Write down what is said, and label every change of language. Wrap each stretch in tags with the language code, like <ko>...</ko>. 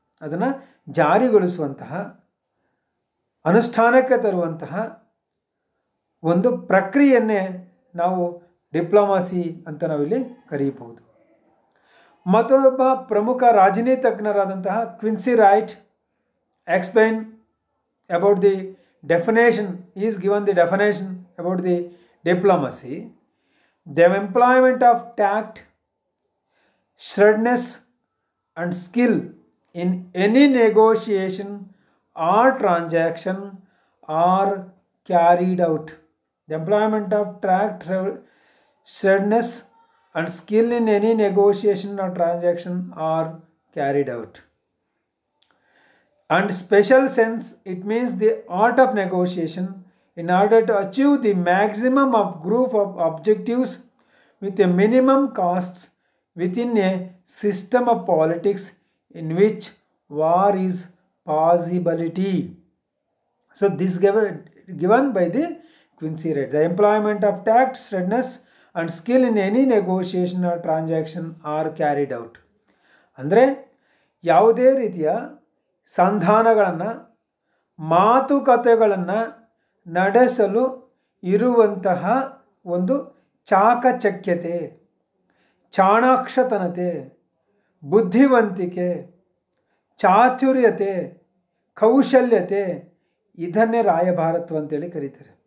<kn>ಅದನ್ನು ಜಾರಿಗೊಳಿಸುವಂತಹ, ಅನುಷ್ಠಾನಕ್ಕೆ ತರುವಂತಹ ಒಂದು ಪ್ರಕ್ರಿಯೆಯನ್ನೇ ನಾವು ಡಿಪ್ಲೊಮಸಿ ಅಂತ ನಾವಿಲ್ಲಿ ಕರೆಯಬಹುದು. ಮತ್ತೊಬ್ಬ ಪ್ರಮುಖ ರಾಜನೀತಿಜ್ಞರಾದಂತಹ</kn> <en>Quincy Wright explain about the definition, is given the definition about the diplomacy. The employment of tact, shrewdness and skill in any negotiation or transaction are carried out. The employment of tact, shrewdness and skill in any negotiation or transaction are carried out. And special sense, it means the art of negotiation in order to achieve the maximum of group of objectives with a minimum costs within a system of politics in which war is possibility. So this given by the Quincy Wright. The employment of tact, shrewdness and skill in any negotiation or transaction are carried out.</en> <kn>ಅಂದರೆ ಯಾವುದೇ ರೀತಿಯ ಸಂಧಾನಗಳನ್ನು, ಮಾತುಕತೆಗಳನ್ನು ನಡೆಸಲು ಇರುವಂತಹ ಒಂದು ಚಾಕಚಕ್ಯತೆ, ಚಾಣಾಕ್ಷತನತೆ, ಬುದ್ಧಿವಂತಿಕೆ, ಚಾತುರ್ಯತೆ, ಕೌಶಲ್ಯತೆ, ಇದನ್ನೇ ರಾಯಭಾರತ್ವ ಅಂತೇಳಿ ಕರೀತಾರೆ.</kn>